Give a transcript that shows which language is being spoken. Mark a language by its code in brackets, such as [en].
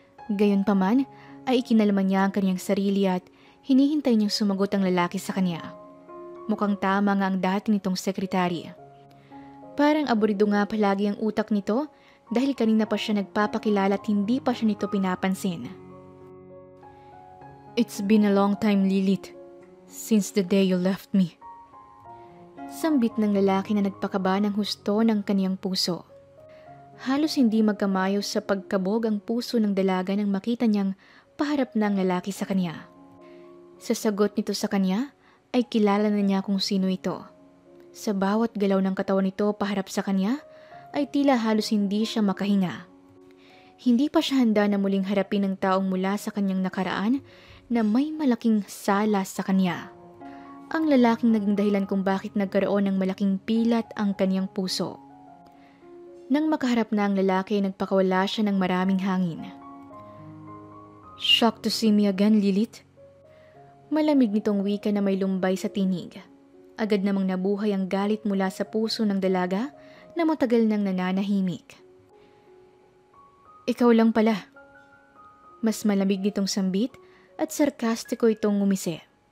[tl] Gayunpaman ay ikinalaman niya ang kanyang sarili at hinihintay niyang sumagot ang lalaki sa kanya. Mukhang tama nga ang dati nitong sekretary. Parang aburido nga palagi ang utak nito dahil kanina pa siya nagpapakilala at hindi pa siya nito pinapansin. [en] It's been a long time, Lilith, since the day you left me. [tl] Sambit ng lalaki na nagpakaba ng husto ng kaniyang puso. Halos hindi magkamayos sa pagkabog ang puso ng dalaga nang makita niyang paharap na ang lalaki sa kanya. Sa sagot nito sa kanya ay kilala na niya kung sino ito. Sa bawat galaw ng katawan nito paharap sa kanya ay tila halos hindi siya makahinga. Hindi pa siya handa na muling harapin ang taong mula sa kanyang nakaraan na may malaking sala sa kanya. Ang lalaking naging dahilan kung bakit nagkaroon ng malaking pilat ang kanyang puso. Nang makaharap na ang lalaki ay nagpakawala siya ng maraming hangin. [en] Shocked to see me again, Lilith? [tl] Malamig nitong wika na may lumbay sa tinig. Agad namang nabuhay ang galit mula sa puso ng dalaga na matagal nang nananahimik. Ikaw lang pala. Mas malamig nitong sambit at sarkastiko itong ngumisi.